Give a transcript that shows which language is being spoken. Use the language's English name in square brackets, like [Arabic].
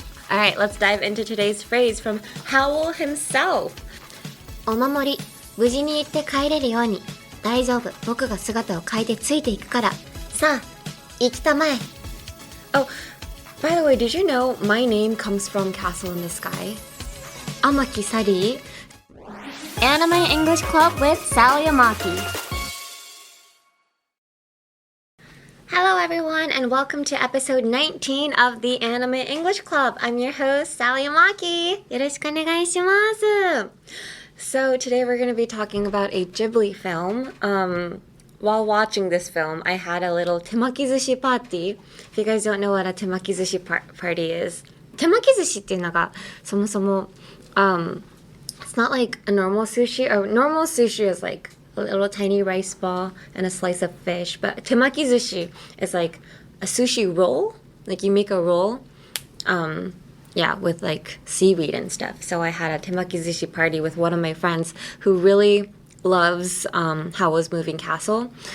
[English] Alright, let's dive into today's phrase from Howl himself. [Japanese] お守り、無事に行って帰れるように。大丈夫、僕が姿を変えてついていくから。さあ、行きたまえ。 [English] Oh, by the way, did you know my name comes from Castle in the Sky? Amaki Sari. Anime English Club with Sally Amaki.Hello everyone and welcome to episode 19 of the Anime English Club. I'm your host, Sally Amaki. [Japanese] よろしくお願いします。 [English] So today we're going to be talking about a Ghibli film. While watching this film, I had a little temakizushi party. If you guys don't know what a temakizushi party is. [Japanese] 手巻き寿司っていうのがそもそも、 [English] it's not like a normal sushi. Or normal sushi is like a little tiny rice ball and a slice of fish. But temakizushi is like a sushi roll. Like you make a roll, with like seaweed and stuff. So I had a temakizushi party with one of my friends who really loves Howl's Moving Castle.